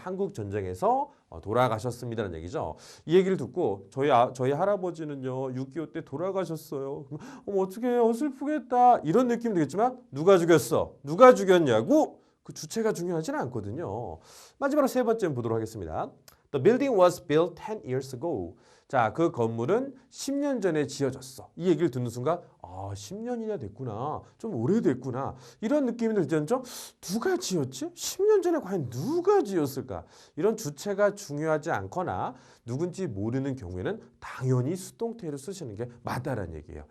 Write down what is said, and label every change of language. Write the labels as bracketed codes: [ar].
[ko] 한국 전쟁에서 돌아가셨습니다라는 얘기죠. 이 얘기를 듣고 저희 할아버지는요 6.25 때 돌아가셨어요. 어떻게 슬프겠다 이런 느낌 들겠지만 누가 죽였어? 누가 죽였냐고? 그 주체가 중요하지는 않거든요. 마지막으로 세 번째 보도록 하겠습니다. [en] The building was built 10 years ago. [ko] 자, 그 건물은 10년 전에 지어졌어. 이 얘기를 듣는 순간 10년이나 됐구나. 좀 오래됐구나. 이런 느낌이 들죠. 누가 지었지? 10년 전에 과연 누가 지었을까? 이런 주체가 중요하지 않거나 누군지 모르는 경우에는 당연히 수동태를 쓰시는 게 맞다라는 얘기예요.